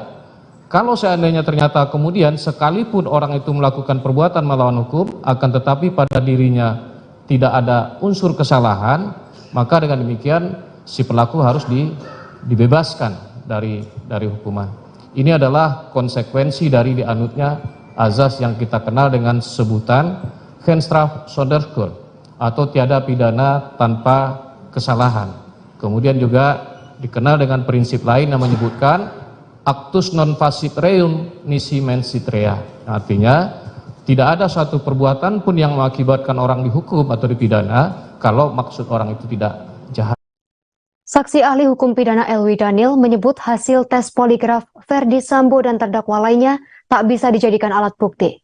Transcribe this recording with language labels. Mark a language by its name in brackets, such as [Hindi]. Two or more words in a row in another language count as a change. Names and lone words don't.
[Indonesian] Kalau seandainya ternyata kemudian sekalipun orang itu melakukan perbuatan melawan hukum, akan tetapi pada dirinya tidak ada unsur kesalahan, maka dengan demikian si pelaku harus dibebaskan dari hukuman. Ini adalah konsekuensi dari dianutnya azas yang kita kenal dengan sebutan [Dutch] geen straf zonder schuld [Indonesian] atau tiada pidana tanpa kesalahan. Kemudian juga dikenal dengan prinsip lain yang menyebutkan [Latin] actus non facit reum nisi mensit rea. [Indonesian] Artinya tidak ada suatu perbuatan pun yang mengakibatkan orang dihukum atau dipidana kalau maksud orang itu tidak jahat. Saksi ahli hukum pidana Elwi Daniel menyebut hasil tes poligraf Verdi Sambo dan terdakwa lainnya tak bisa dijadikan alat bukti.